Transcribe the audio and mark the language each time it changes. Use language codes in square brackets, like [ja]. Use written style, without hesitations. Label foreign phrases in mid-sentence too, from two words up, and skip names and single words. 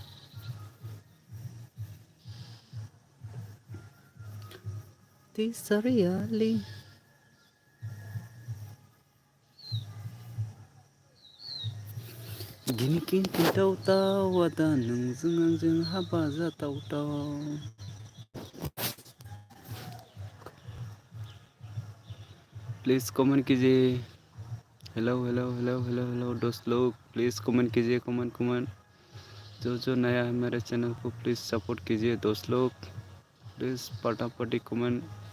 [brx] tisariali गिनि खिन्थावथाव आदा नोंजों आंजों हाबा जाथावथाव। [hi] प्लीज़ कमेंट कीजिए। हेलो हेलो हेलो हेलो हेलो दोस्त लोग, प्लीज़ कमेंट कीजिए, कमेंट। जो नया है मेरे चैनल को प्लीज़ सपोर्ट कीजिए दोस्त लोग, प्लीज़ फटाफट कमेंट।